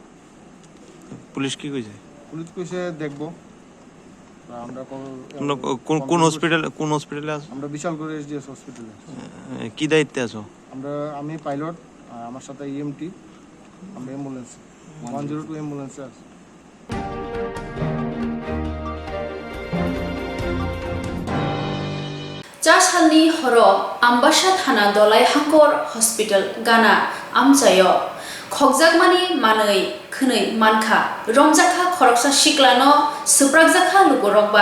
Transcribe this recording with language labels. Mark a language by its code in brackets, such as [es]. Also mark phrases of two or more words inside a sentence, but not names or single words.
[bn] পুলিশ কি কইছে? পুলিশ কইছে দেখবো। আমরা কোন হসপিটালে আছো? আমরা বিশালগড় এসডিএস হসপিটালে। কি দায়িত্বে আছো? আমি পাইলট, আমার সাথে ইএমটি, আমরা অ্যাম্বুলেন্স 102 অ্যাম্বুলেন্সে আছি। [trp] चासालनि हर आम्बासा थाना दलाय हांकर हस्पिटाल गाना आमजायो खगजागमानि मानै खोनै मानखा रंजाखा खरकसा सिक्लानो सुप्रागजाखा लुगरकबाय